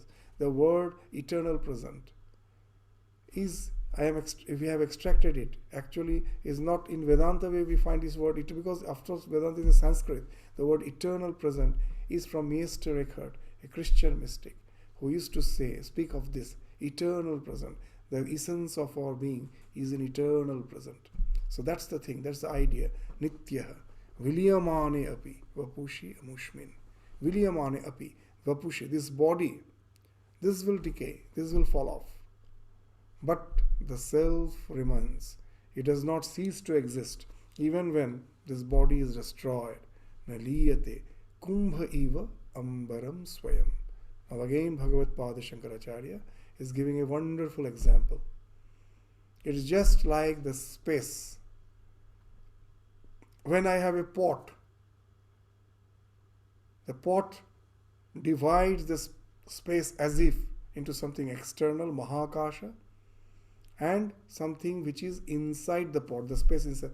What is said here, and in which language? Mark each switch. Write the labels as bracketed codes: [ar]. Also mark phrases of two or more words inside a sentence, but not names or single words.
[en] The word eternal present is, if we have extracted it, actually is not in Vedanta way we find this word, because after all Vedanta is a Sanskrit. The word eternal present is from Meister Eckhart, a Christian mystic, who used to speak of this eternal present. The essence of our being is an eternal present. So that's the thing, that's the idea. [sa] Nityaha, Vilyamane api, Vapushi amushmin. Vilyamane api, Vapushi, [en] this body, this will decay, this will fall off. But the self remains. It does not cease to exist, even when this body is destroyed. [sa] Naliyate kumbha eva ambaram swayam. [en] Now again Bhagavad Pada Shankaracharya is giving a wonderful example. It is just like the space. When I have a pot, the pot divides the space as if into something external, Mahakasha, and something which is inside the pot, the space inside.